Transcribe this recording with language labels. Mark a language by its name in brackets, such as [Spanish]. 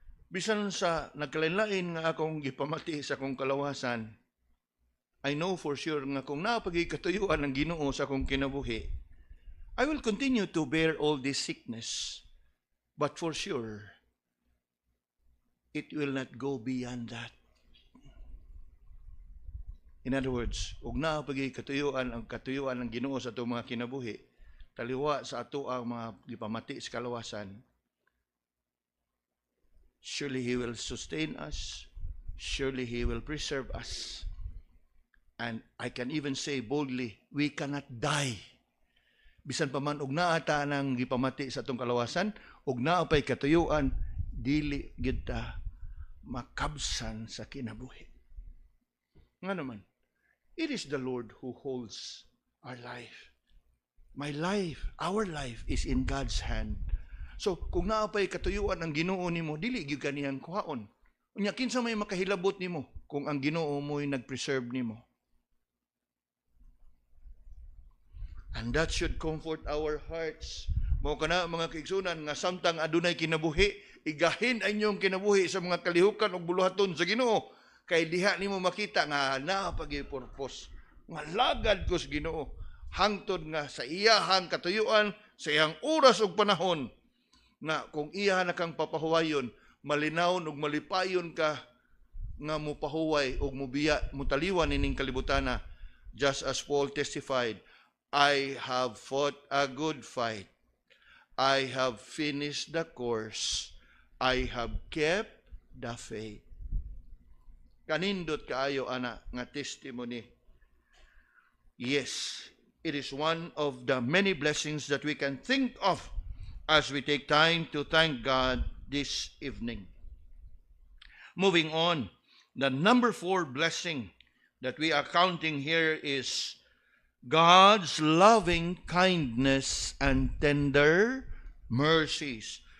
[Cebuano] Bisan sa nagkalain-lain nga akong gipamati sa akong kalawasan, [English] I know for sure [Cebuano] nga kung napagikatuyuan ng Ginoo sa akong kinabuhi, [English] I will continue to bear all this sickness, but for sure, it will not go beyond that. In other words, [Cebuano] ug naa pagi katuyuan ng Ginoo sa atong mga kinabuhi, taliwa sa ato ang mga gipamati sa kalawasan. [English] Surely He will sustain us. Surely He will preserve us. And I can even say boldly, we cannot die. [Cebuano] Bisan pa man og naa ta nang gipamati sa atong kalawasan, og naa pay katuyuan, dili gyud ta makabsan sa kinabuhi. Nga naman, [English] it is the Lord who holds our life. My life, our life is in God's hand. So, [Cebuano] kung naapay katuyuan ang Ginoo nimo, dili gyud kaniyang kuhaon. Unya kinsa may makahilabot nimo kung ang Ginoo mo'y nag-preserve nimo. [English] And that should comfort our hearts. [Cebuano] Mao kana mga kaigsunan nga samtang adunay kinabuhi, igahin ang inyong kinabuhi sa mga kalihukan ug buluhaton sa Ginoo. Kay diha nimo makita nga naa pagi purpose. Nga lagad ko sa Ginoo. Hangtod nga sa iyahang katuyuan, sa iyang oras ug panahon, na kung iya na kang papahuwayon, malinawon ug malipayon ka nga mupahuway ug mubiya, mutaliwan nining kalibutana, [English] just as Paul testified, I have fought a good fight. I have finished the course. I have kept the faith. [Cebuano] Kanindot kaayo ana nga testimony. [English] Yes, it is one of the many blessings that we can think of as we take time to thank God this evening. Moving on, the number 4 blessing that we are counting here is God's loving kindness and tender mercies.